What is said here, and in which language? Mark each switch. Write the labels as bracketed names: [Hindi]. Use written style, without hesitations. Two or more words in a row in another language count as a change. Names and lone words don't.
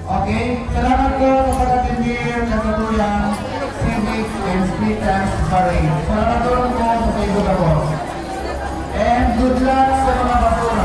[Filipino] Okay? Salamat po sa pag-attendee ng katuyang Civics and Street Dance Parade. Salamat po sa Burabod. [English] And good luck [Filipino] sa mga